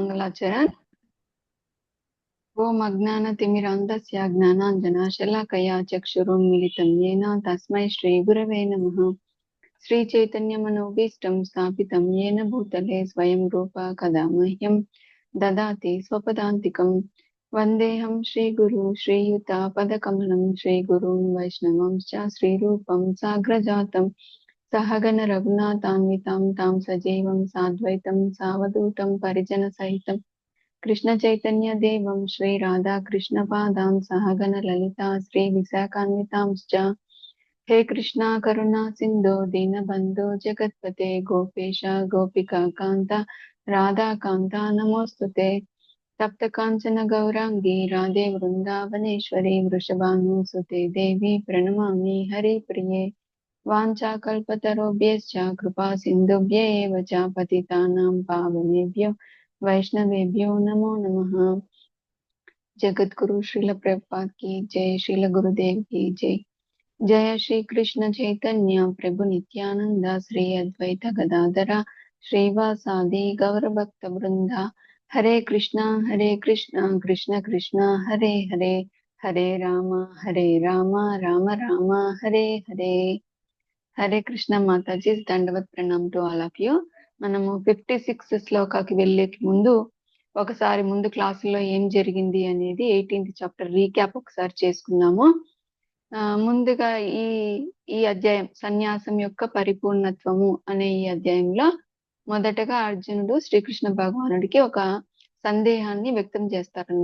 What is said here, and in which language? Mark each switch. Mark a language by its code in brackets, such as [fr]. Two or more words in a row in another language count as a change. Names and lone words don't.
[sa] మంగళాచరణ్. ఓం అజ్ఞానతిమిరాంధస్య జ్ఞానాంజనశలాకయా చక్షురున్మిలితం येन తస్మై శ్రీ గురవే నమః. శ్రీ చైతన్యమనోభీష్టం స్థాపితం येन భూతలే స్వయం రూప కదా మహ్యం దదాతి స్వపదాంతికం. వందేహం శ్రీగురు శ్రీయుత పదకమలం శ్రీగురున్ వైష్ణవంశ్చ శ్రీరూపం సాగ్రజాతం సహగణ రఘునాథాన్వితాం తాం సజీవం సాద్వైతం సావధూతం పరిజన సహితం కృష్ణ చైతన్య దేవం శ్రీ రాధా కృష్ణ పాదాం సహగణ లలితా శ్రీ విశాఖాన్వితాంశ్చ. హే కృష్ణ కరుణా సింధో దీనబంధో జగత్పతే గోపేశ గోపికా కాంత రాధాకాంత నమోస్తుతే. తప్త కాంచన గౌరాంగి రాధే వృందావనేశ్వరి వృషభానుసుతే దేవి ప్రణమామి హరి ప్రియే. వాంఛాకల్పతరుభ్యశ్చ కృపా సింధుభ్య ఏవ చ పతితానాం పావనేభ్యో వైష్ణవేభ్యో నమో నమః. [hi] జగద్గురు శ్రీల ప్రభుపాద్ की जय, श्रील गुरुदेव की जय. [sa] जय श्री कृष्ण चैतन्य प्रभु नित्यानंद श्री अद्वैत गदाधर श्रीवासादि गौर भक्त वृंदा. हरे कृष्ण कृष्ण कृष्ण हरे हरे, हरे राम राम राम हरे हरे. [te] హరే కృష్ణ మాతాజీ, దండవత్ ప్రణామ్ [en] to all of you. [te] మనము 56 శ్లోకాకి వెళ్ళే ముందు ఒకసారి ముందు క్లాసులో ఏం జరిగింది అనేది 18th [en] chapter recap [te] ఒకసారి చేసుకున్నాము. ముందుగా ఈ అధ్యాయం సన్యాసం యొక్క పరిపూర్ణత్వము అనే ఈ అధ్యాయంలో మొదటగా అర్జునుడు శ్రీకృష్ణ భగవానుడికి ఒక సందేహాన్ని వ్యక్తం చేస్తారనమాట.